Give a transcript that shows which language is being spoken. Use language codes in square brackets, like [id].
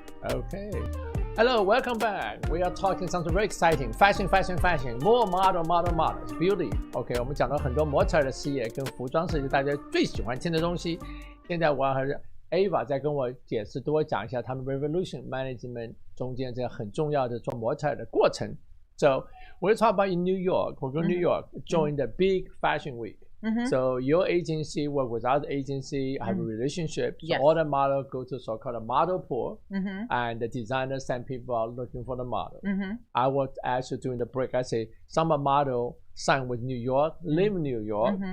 [en] Okay. Hello, welcome back. We are talking something very exciting. Fashion. More models. Beauty. [zh] OK, 我们讲了很多模特儿的事业跟服装设计，大家最喜欢听的东西。现在我和 Ava 再跟我解释，多讲一下他们 Revolution Management 中间这个很重要的做模特儿的过程。 [en] So we'll talk about in New York. We'll go to New York, join the big fashion week. So your agency work with other agency, have a relationship. So all the models go to so-called a model pool, and the designer send people out looking for the model. I was actually during the break, I say some model signed with New York, live in New York.